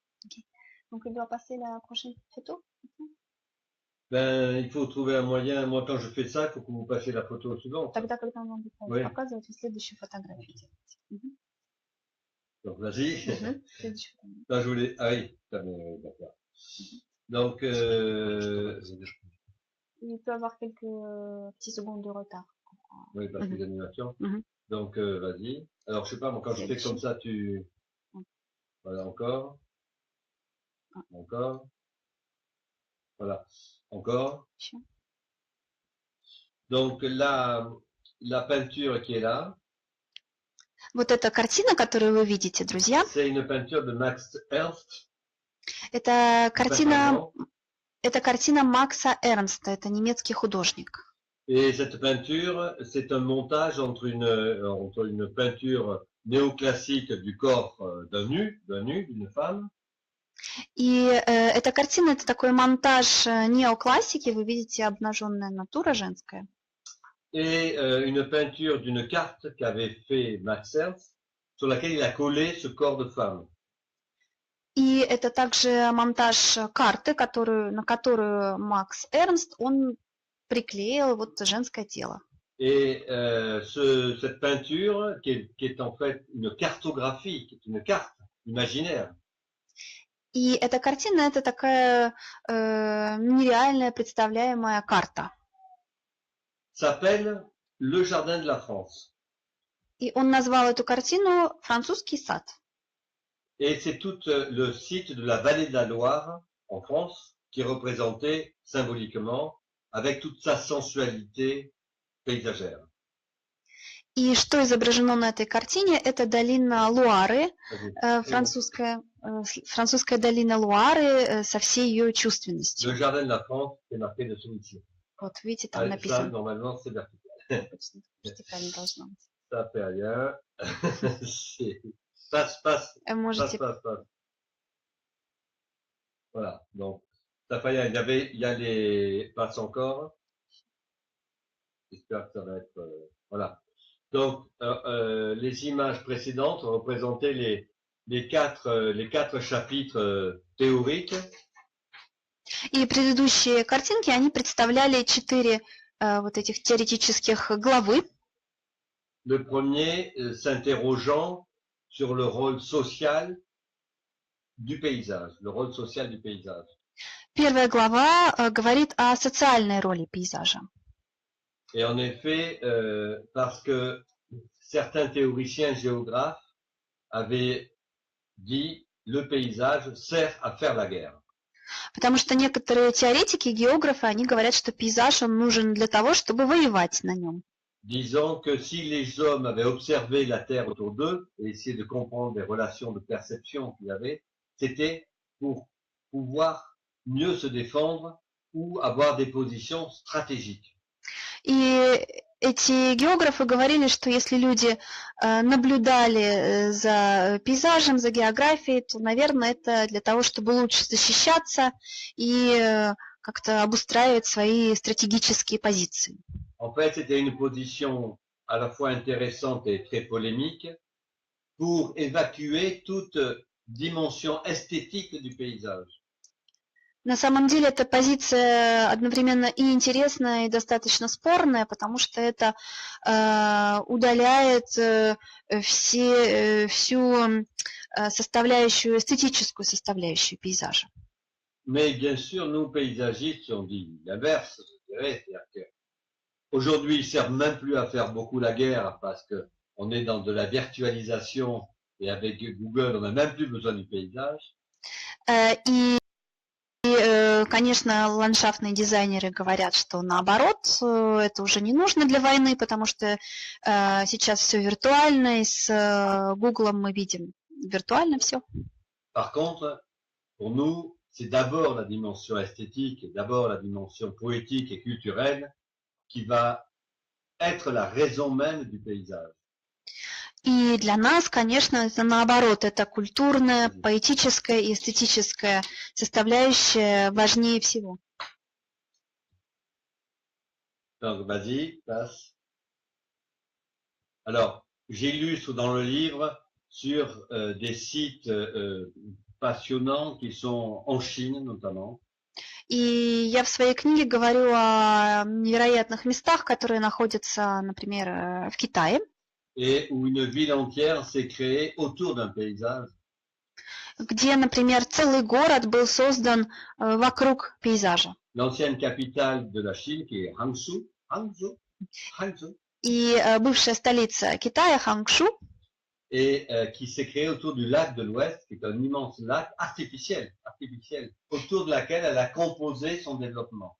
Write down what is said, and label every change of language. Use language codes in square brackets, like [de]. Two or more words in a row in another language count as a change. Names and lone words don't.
[fr] Ok. Donc il doit passer la prochaine photo. Ben, il faut trouver un moyen. Moi, quand je fais ça, il faut que vous passiez la photo suivante. [ru] Тогда, когда он вам будет [fr] Oui. [ru] показывать, вы следующую фотографию делаете. Мгм. [fr] Donc, vas-y. [ru] Следующую фотографию. [fr] Là, je voulais. Ah oui, d'accord. Donc, Il peut avoir quelques petits secondes de retard. oui, parce que les animations. Mhm. Donc, vas-y. Alors, je sais pas, moi, quand je fais comme ça, tu. Voilà, encore. Encore. Voilà. Encore. Donc, la peinture qui est là. [ru] Вот эта картина, которую вы видите, друзья, [fr] c'est une peinture de Max Ernst. [ru] это картина Макса Эрнста, это немецкий художник. [fr] Et cette peinture, c'est un montage entre une peinture néoclassique du corps d'une femme. [ru] И эта картина, это такой монтаж неоклассики, вы видите обнаженная натура женская. [fr] Et une peinture d'une carte qu'avait fait Max Ernst, sur laquelle il a collé ce corps de femme. [ru] И это также монтаж карты, на которую Макс Эрнст, он приклеил вот женское тело. [fr] Et cette peinture, qui est en fait une cartographie, qui est une carte imaginaire. [ru] И эта картина, это такая нереальная представляемая карта. [fr] S'appelle Le Jardin de la France. [ru] И он назвал эту картину «Французский сад». [fr] Et c'est tout le site de la vallée de la Loire, en France, qui est représenté symboliquement avec toute sa sensualité paysagère. [ru] И что изображено на этой картине, это долина Луары, французская долина Луары со всей ее чувственностью. [fr] Le jardin de la France, c'est marqué dessous ici. [ru] Вот видите, там написано. [fr] Ça, normalement, c'est vertical. [ru] Вертикально должно быть. [fr] Ça fait rien. Passe. Voilà, donc, ça fait rien. Il y a les passes encore. J'espère que ça va être... voilà. Donc, les images précédentes représentaient les quatre chapitres théoriques. [ru] И предыдущие картинки, они представляли 4 вот этих теоретических главы. [fr] Le premier s'interrogeant sur le rôle social du paysage, le rôle social du paysage. [ru] Первая глава говорит о социальной роли пейзажа. [fr] Et en effet, parce que certains théoriciens géographes avaient dit le paysage sert à faire la guerre. [ru] Потому что некоторые теоретики, географы, они говорят, что пейзаж он нужен для того, чтобы воевать на нем. [fr] Disons que si les hommes avaient observé la Terre autour d'eux et essayé de comprendre les relations de perception qu'il y avait, c'était pour pouvoir mieux se défendre ou avoir des positions stratégiques. [ru] И эти географы говорили, что если люди наблюдали за пейзажем, за географией, то, наверное, это для того, чтобы лучше защищаться и как-то обустраивать свои стратегические позиции. [fr] En fait, c'était une position à la fois intéressante et très polémique pour évacuer toute dimension esthétique du paysage. [ru] На самом деле эта позиция одновременно и интересная, и достаточно спорная, потому что это удаляет всю составляющую, эстетическую составляющую пейзажа. [fr] Mais bien sûr, nous, paysagistes, on dit l'inverse, je dirais, c'est-à-dire que aujourd'hui, ils servent même plus à faire beaucoup la guerre parce que on est dans de la virtualisation et avec Google, on n'a même plus besoin du paysage. [ru] И, конечно, ландшафтные дизайнеры говорят, что наоборот, это уже не нужно для войны, потому что сейчас все виртуально, и с Google мы видим виртуально все. [fr] Par contre, pour nous, c'est d'abord la dimension esthétique, d'abord la dimension poétique et culturelle qui va être la raison même du paysage. [ru] И для нас, конечно, это наоборот, это культурная, поэтическая и эстетическая составляющая важнее всего. [fr] Donc, vas-y, passe. Alors, j'illustre dans le livre sur des sites passionnants qui sont en Chine notamment. [ru] И я в своей книге говорю о невероятных местах, которые находятся, например, в Китае, [fr] Et où une ville entière s'est créée autour d'un paysage. [ru] где, например, целый город был создан вокруг пейзажа. [fr] L'ancienne capitale de la Chine qui est Hangzhou, [ru] И бывшая столица Китая, Хангшу, [fr] et qui s'est créée autour du lac de l'Ouest, qui est un immense lac artificiel, autour de laquelle elle a composé son développement.